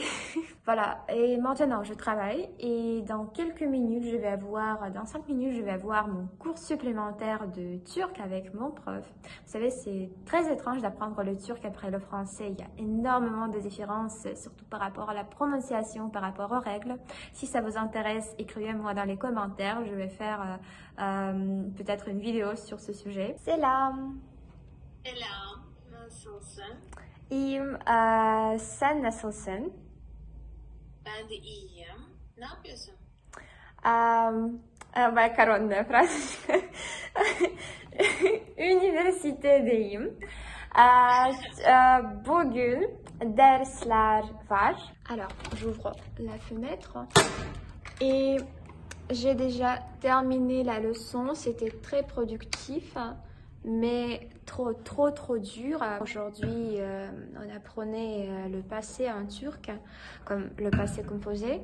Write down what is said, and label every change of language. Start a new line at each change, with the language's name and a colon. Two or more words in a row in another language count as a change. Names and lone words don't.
French: Voilà, et maintenant je travaille et dans quelques minutes, dans 5 minutes, je vais avoir mon cours supplémentaire de turc avec mon prof. Vous savez, c'est très étrange d'apprendre le turc après le français. Il y a énormément de différences, surtout par rapport à la prononciation, par rapport aux règles. Si ça vous intéresse, écrivez-moi dans les commentaires. Je vais faire peut-être une vidéo sur ce sujet. C'est là.
Turkish: Selam, nasılsın? İyiyim. Sen nasılsın? Ben de iyiyim. Ne yapıyorsun? Makaronla Fransızca. Üniversitedeyim. Bugün dersler var.
French: Alors, j'ouvre la fenêtre et j'ai déjà terminé la leçon. C'était très productif, mais trop dur. Aujourd'hui, on apprenait le passé en turc, comme le passé composé.